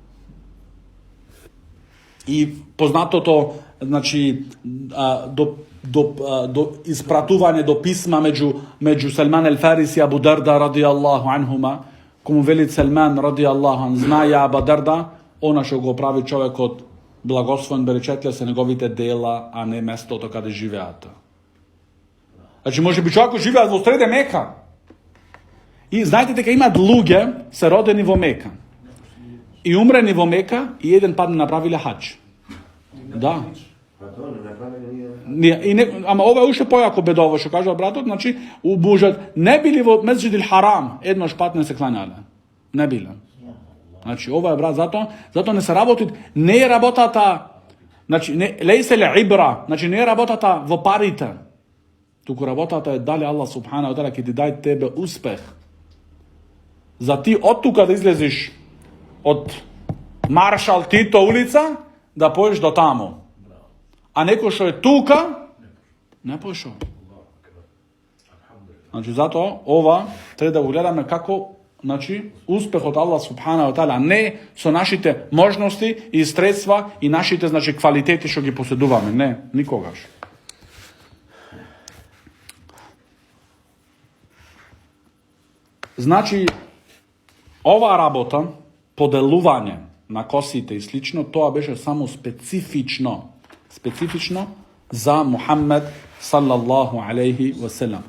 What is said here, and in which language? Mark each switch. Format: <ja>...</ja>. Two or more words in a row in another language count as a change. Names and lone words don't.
<mk>И познатото, значи, до испратување до писма меѓу Салман el-Farisi и Абу Дарда</mk> <ar>رضي الله عنهما,</ar> <mk>кому вели Салман</mk> <ar>رضي الله عن,</ar> <mk>знаја Абу Дарда, она што го прави човекот благословен беречетлија се неговите дела, а не местото каде живеат. Значи, може би човекот живеат во среде Мека. И знаете дека имаат луѓе се родени во Мека. И умрени во Мека и еден пат направиле хаџ. Да.</mk> <bs>Pa to ne napravljeno nije...</bs> <mk>Ама ова е уште појако бедово, што кажа братот, значи, у бужат, не били во Месџид ил Харам, еднош пат не се кланяле. Не биле. Значи, ова е брат, зато не се работи, не е работата, значи,</mk> <ar>ليس له عبرة,</ar> <mk>значи, не е работата во парите, туку работата е дали Аллах</mk> <ar>سبحانه وتعالى</ar> <mk>ќе ти дај тебе успех. За ти од тука да излезиш од Маршал Тито улица, да поеш до тамо. А некој што е тука, не пошо. Значи, затоа ова треба да го гледаме како, значи, успех од Аллах</mk> <ar>سبحانه وتعالى,</ar> <mk>не со нашите можности и средства и нашите, значи, квалитети што ги поседуваме. Не, никогаш. Значи, оваа работа, поделување на косите и слично, тоа беше само специфично за Мухаммед</mk> <ar>صلى الله عليه وسلم.</ar>